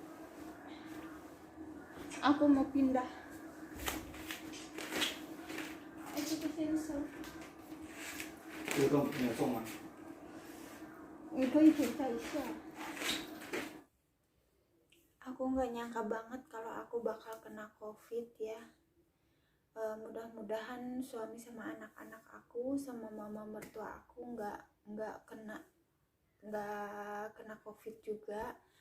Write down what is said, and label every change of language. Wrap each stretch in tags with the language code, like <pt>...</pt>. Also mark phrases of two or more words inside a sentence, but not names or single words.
<id>aku mau pindah. Aku ke sensor.</id> <zh>这个都没有中吗？你可以检查一下.</zh> <id>Aku nggak nyangka banget kalau aku bakal kena COVID ya. Mudah-mudahan suami sama anak-anak aku sama mama mertua aku nggak kena COVID juga.</id>